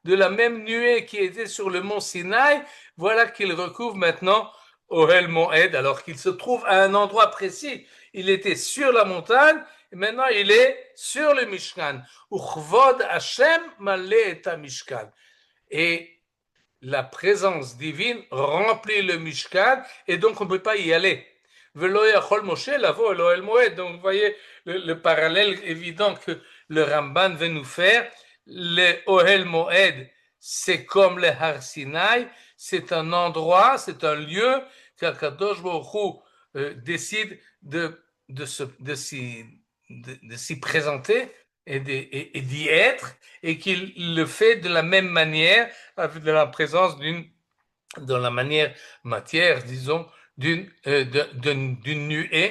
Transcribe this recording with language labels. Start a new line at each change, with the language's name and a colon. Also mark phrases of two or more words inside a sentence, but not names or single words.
French: de la même nuée qui était sur le mont Sinaï, voilà qu'il recouvre maintenant Ohel Moed, alors qu'il se trouve à un endroit précis. Il était sur la montagne, et maintenant il est sur le Mishkan.
Hebrew: וכבוד ה' מלא את המשכן.
French: Et la présence divine remplit le Mishkan, et donc on ne peut pas y aller.
Hebrew: ולא יכול משה לבוא אל אהל מועד.
French: Donc vous voyez le parallèle évident que le Ramban veut nous faire. Le Ohel Moed, c'est comme le Har Sinai, c'est un endroit, c'est un lieu qu'Akadosh Baruch Hu décide de s'y présenter et d'y être, et qu'il le fait de la même manière, avec de la présence dans la manière matière, disons, d'une nuée.